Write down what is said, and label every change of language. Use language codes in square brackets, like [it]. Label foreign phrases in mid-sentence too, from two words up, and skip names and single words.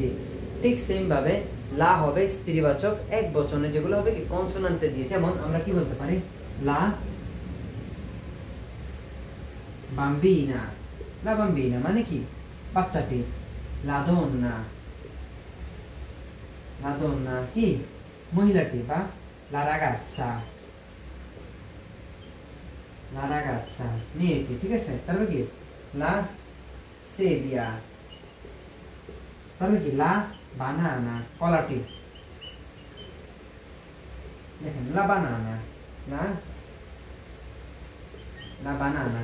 [bn] ঠিক সেম ভাবে লা হবে স্ত্রীবাচক এক বচনে যেগুলো হবে কি কনসোনান্টে দিয়ে, যেমন আমরা কি বলতে পারি [it] la bambina, la bambina [bn] মানে কি বাচ্চাটি, [it] la donna, la donna [bn] কি মহিলাটি বা [it] la ragazza, la ragazza [bn] মেয়েটি। ঠিক আছে, তারপর কি [it] la sedia, [bn] তারপর কি [it] la banana [bn] কলাটি, দেখেন [it] la banana, la banana.